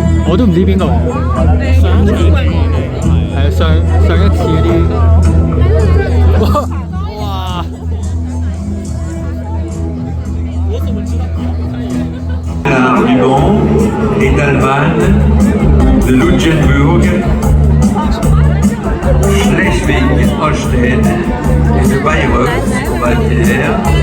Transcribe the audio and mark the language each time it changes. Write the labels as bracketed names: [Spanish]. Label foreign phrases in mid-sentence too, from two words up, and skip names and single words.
[Cantonese] 我都唔知邊個。上一次係上一次嗰啲。哇！ [French] Du Mans et d'Allemagne, de Luxembourg, Schleswig-Holstein et de Bayreuth, Bavière.